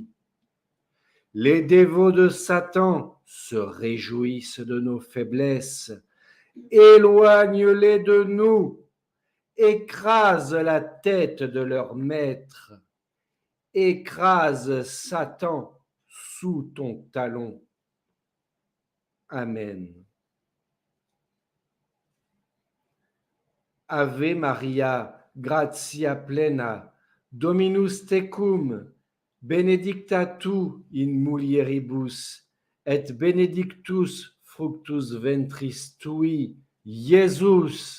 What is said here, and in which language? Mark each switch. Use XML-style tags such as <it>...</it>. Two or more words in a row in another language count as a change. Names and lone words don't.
<fr>Les dévots de Satan se réjouissent de nos faiblesses. Éloigne-les de nous, écrase la tête de leur maître, écrase Satan sous ton talon. Amen.</fr> <la>Ave Maria, gratia plena, Dominus tecum, benedicta tu in mulieribus, et benedictus fructus ventris tui, Iesus.</la>